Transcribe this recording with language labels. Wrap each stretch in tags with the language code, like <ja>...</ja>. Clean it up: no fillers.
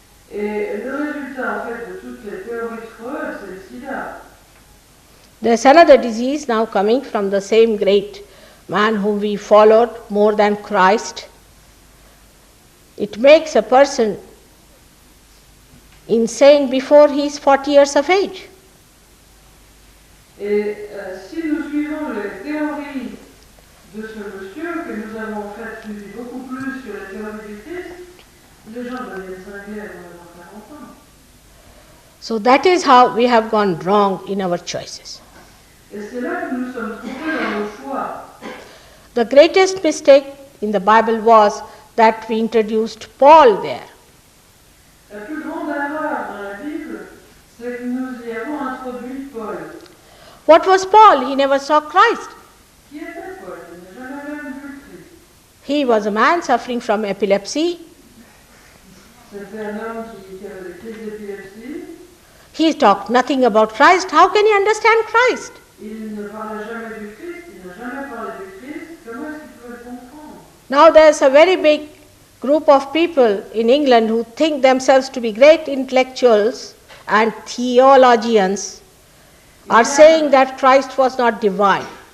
<fr>Et le résultat en fait de toutes les théories de Freud, c'est le sida.</fr> <en>There's another disease now coming from the same great man whom we followed more than Christ. It makes a person insane before he is 40 years of age.</en> <fr>Et si nous suivons les théories de ce monsieur que nous avons en fait suivi beaucoup plus que la théorie du Christ, les gens deviennent cinglés avant d'avoir 40 ans.</fr> <en>So that is how we have gone wrong in our choices.</en> <fr>Et c'est là que nous sommes trompés dans nos choix.</fr> <en>The greatest mistake in the Bible was that we introduced Paul there.</en> <fr>La plus grande erreur dans la Bible, c'est que nous y avons introduit Paul.</fr> <en>What was Paul? He never saw Christ.</en> <fr>Qui était Paul? Il n'a jamais même vu le Christ.</fr> <en>He was a man suffering from epilepsy.</en> <fr>C'était un homme qui avait des crises d'épilepsie.</fr> <en>He talked nothing about Christ. How can he understand Christ?</en> <fr>Il ne parlait jamais du Christ, il n'a jamais parlé du Christ. Comment est-ce qu'il pouvait le comprendre?</fr> <en>Now there's a very big group of people in England who think themselves to be great intellectuals and theologians are saying that Christ was not divine.</en>